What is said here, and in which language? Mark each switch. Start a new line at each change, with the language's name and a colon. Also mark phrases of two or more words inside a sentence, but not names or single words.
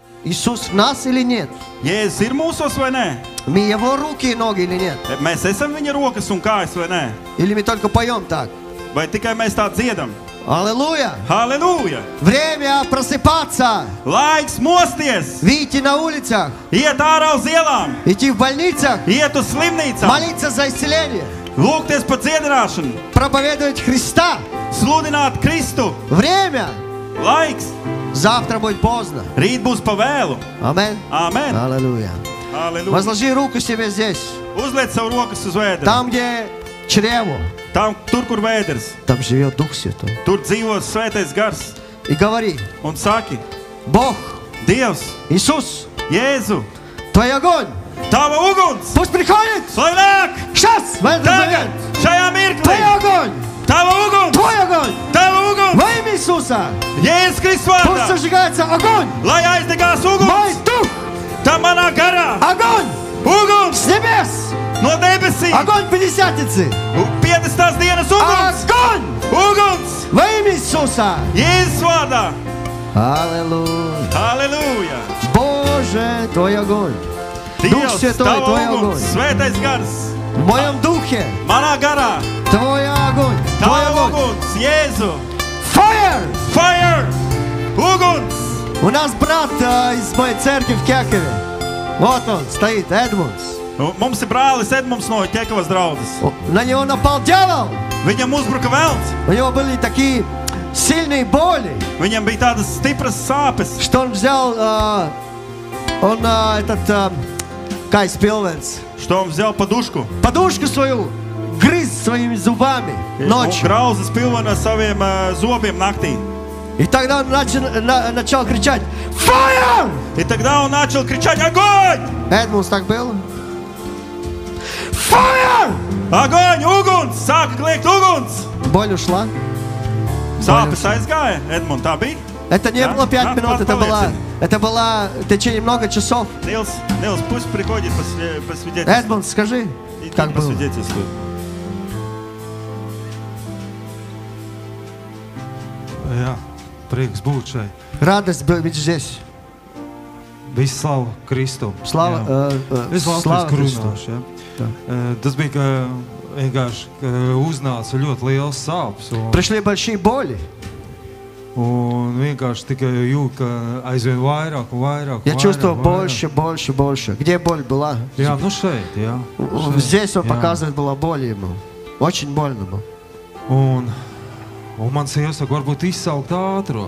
Russian: Иисус в нас или нет?
Latvian: Jēzus ir mūsos vai nē?
Russian: Мы Его руки и ноги или нет?
Latvian: Mēs esam viņa rokas un kājas vai nē?
Russian: Или мы только поем так?
Latvian: Vai tikai mēs tā dziedam?
Russian: Аллилуйя!
Latvian: Halleluja!
Russian: Время просыпаться!
Latvian: Laiks mosties!
Russian: Выйти на улицах!
Latvian: Iet ārā uz ielām!
Russian: Идти в больницах!
Latvian: Iet uz slimnīcām!
Russian: Молиться за исцеление!
Latvian: Lūgties par dziedināšanu!
Russian: Проповедовать Христа!
Latvian: Sludināt Kristu!
Russian: Время!
Latvian: Laiks!
Russian: Завтра будет поздно!
Latvian: Rīt būs pa vēlu!
Russian: Аминь!
Latvian: Amen!
Russian: Аллилуйя!
Latvian: Halleluja!
Russian: Возложи руку себе здесь!
Latvian: Uzliec savu rokas uz vēdera!
Russian: Там, где чрево,
Latvian: Tur, kur vēders!
Russian: там живет Дух Святой.
Latvian: Tur dzīvo svētais gars!
Russian: И говори:
Latvian: Un saki:
Russian: Бог,
Latvian: Dievs,
Russian: Иисус,
Latvian: Jēzu,
Russian: Твой огонь!
Latvian: Tava uguns!
Russian: Пусть приходит!
Latvian: Lai nāk!
Russian: Сейчас! В этот
Latvian: Tagad!
Russian: момент!
Latvian: Šajā mirklī!
Russian: Твой огонь!
Latvian: Tava uguns!
Russian: Твой огонь!
Latvian: Tava uguns!
Russian: Во имя Иисуса!
Latvian: Jēzus Kristus
Russian: Пусть
Latvian: vārdā!
Russian: зажигается огонь!
Latvian: Lai aizdegās
Russian: Мой
Latvian: uguns!
Russian: дух!
Latvian: Tā manā garā!
Russian: Огонь!
Latvian: Uguns!
Russian: С небес!
Latvian: No debesīm!
Russian: Огонь Пятидесятницы!
Latvian: 50. dienas uguns!
Russian: Огонь!
Latvian: Uguns!
Russian: Во имя Иисуса!
Latvian: Jēzus vārdā!
Russian: Аллилуйя!
Latvian: Halleluja!
Russian: Боже, Твой огонь! Дух
Latvian: Dievs,
Russian: Святой,
Latvian: Tava
Russian: Твой
Latvian: uguns!
Russian: огонь!
Latvian: Svētais gars!
Russian: В моем духе!
Latvian: Manā garā!
Russian: Твой огонь! Твой
Latvian: Tava
Russian: огонь!
Latvian: uguns! Jēzu!
English: Fire! Fire!
Latvian: Uguns!
Russian: У нас брат из моей церкви в Кекове. Вот он стоит, Эдмундс.
Latvian: Mums ir brālis Edmunds no Ķekavas draudzes.
Russian: На него напал дьявол.
Latvian: Viņam uzbruka velns.
Russian: У него были такие сильные боли,
Latvian: Viņam bija tādas stipras sāpes,
Russian: что он взял,
Latvian: kā spilvenu,
Russian: что он взял подушку. подушку свою, грыз своими зубами
Latvian: Un
Russian: ночью.
Latvian: grauza spilvenu ar saviem zobiem naktī.
Russian: И тогда он начал кричать: Fire! И тогда он начал кричать: огонь! Эдмундс, так было? Fire! Огонь!
Latvian: Uguns! Sāka kliegt uguns!
Russian: Боль ушла.
Latvian: Sāpes aizgāja. Edmund, tā bija?
Russian: Это не было 5 минут,
Latvian: Pārliecini.
Russian: это было в течение много часов. Nils, пусть приходит посвидетельствовать. Эдмунд, скажи, как было? Посвидетельствует.
Latvian: Jā, prieks būt šeit.
Russian: Радость быть здесь.
Latvian: Visu slavu Kristum.
Russian: Слава,
Latvian: Es
Russian: слава
Latvian: latviešu
Russian: Христу.
Latvian: runāšu, ja. Tas bija, ka vienkārši uznāca ļoti liels sāpes.
Russian: Пришли большие боли.
Latvian: Un vienkārši tikai jūt, ka aizvien vairāk un vairāk.
Russian: Я чувствовал больше. Где боль была?
Latvian: Jā, nu šeit, jā.
Russian: Здесь он
Latvian: Jā.
Russian: показывает, была боль ему. Очень больно было.
Latvian: Un man sieva saka, varbūt izsaukt ātros.